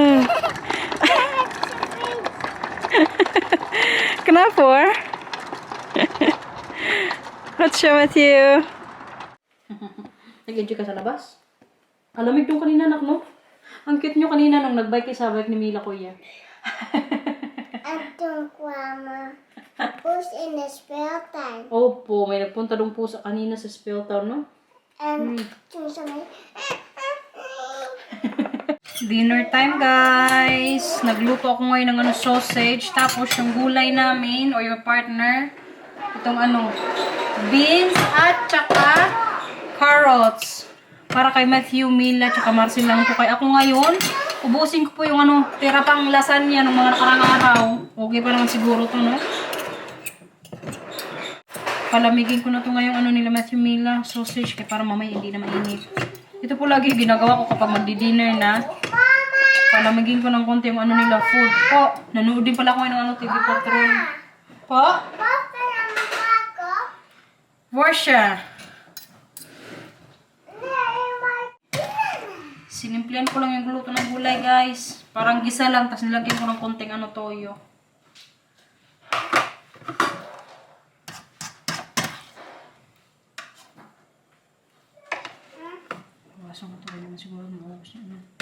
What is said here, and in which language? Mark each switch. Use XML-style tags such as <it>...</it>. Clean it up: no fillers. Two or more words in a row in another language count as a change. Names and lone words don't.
<tl>Kenapa? Hot siya, Matthew. Nag-enjoy ka sa labas? Kalamig yung kanina, anak, no? Ang cute nyo kanina nung nag-bike sa bike ni Mila, kuya.</tl> <nl>En toen kwamen poes in de speeltuin.</nl> <tl>Opo, may nagpunta doon po sa kanina sa Speeltown, no?</tl> <nl>En toen ze mee.</nl> <en>Dinner time, guys.</en> <tl>Nagluto ako ngayon ng sausage. Tapos yung gulay namin, o your partner, itong beans at tsaka carrots. Para kay Matthew, Mila, tsaka Marcel lang po. Kaya ako ngayon, ubusin ko po yung tira pang lasagna ng mga nakarang araw. Okay pa naman siguro to, no? Palamigin ko na to ngayong nila Matthew, Mila, sausage, kaya para mamaya hindi na mainit. Ito po lagi ginagawa ko kapag magdi-dinner na. Palamigin ko ng konti yung nila food. Po, nanood din pala ako ng TV Patrol. Po?</tl> <nl>Wat ben je aan het maken? Warsha. Nee, maar.</nl> <tl>Sinimplihan ko lang yung luto ng gulay, guys. Parang gisa lang, tapos nilagyan ko ng konting toyo. Wasang ko ito naman siguro maubos na.</tl>